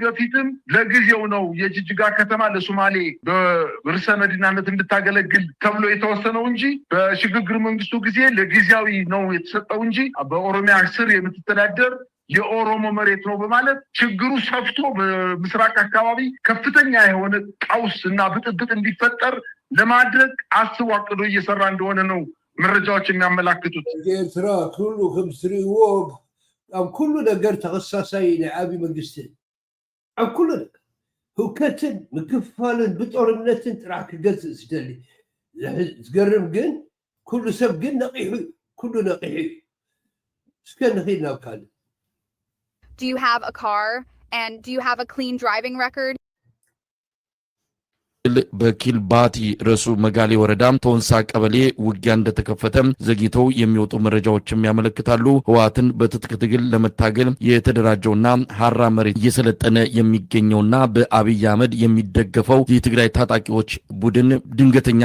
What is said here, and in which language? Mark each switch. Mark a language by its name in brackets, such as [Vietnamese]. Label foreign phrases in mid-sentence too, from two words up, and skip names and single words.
[Amharic] በፊትም ለጊዜው ነው የጅጅጋ ከተማ ለሶማሌ በርዕሰ መዲናነት እንድታገለግል ተብሎ የተወሰነው እንጂ በሽግግር መንግስቱ ጊዜ ለጊዜያዊ ነው የተሰጠው እንጂ በኦሮሚያ ስር የምትተዳደር የኦሮሞ መሬት ነው በማለት ችግሩ ሰፍቶ በምስራቅ አካባቢ ከፍተኛ የሆነ ቀውስ እና ብጥብጥ እንዲፈጠር ለማድረግ አስቦ አቅዶ እየሰራ እንደሆነ ነው መረጃዎች የሚያመላክቱት። [Tigrinya] ኤርትራ ኩሉ ከምስሪዎ ኣብ ኩሉ ነገር ተኸሳሳይ ናይ ዓብይ መንግስቲ ኣብ ኩሉ ነገር ህውከትን ምክፍፋልን ብጦርነትን ጥራሕ ክገዝእ ዝደሊ ዝገርም ግን ኩሉ ሰብ ግን ነቂሑ ኩሉ ነቂሑ እስከ ንኺድ ናብ ካልእ [English] Do you have a car and do you have a clean driving record? [Amharic] በኪልባቲ ረሱ መጋሌ ወረዳ ቶንሳ ቀበሌ ውጊያ እንደተከፈተ ዘግይተው የሚወጡ መረጃዎችም ያመለክታሉ። ህወሓትን በትጥቅ ትግል ለመታገል የተደራጀውና ሐራ መሬት እየሰለጠነ የሚገኘውና በአብይ አህመድ የሚደገፈው የትግራይ ታጣቂዎች ቡድን ድንገተኛ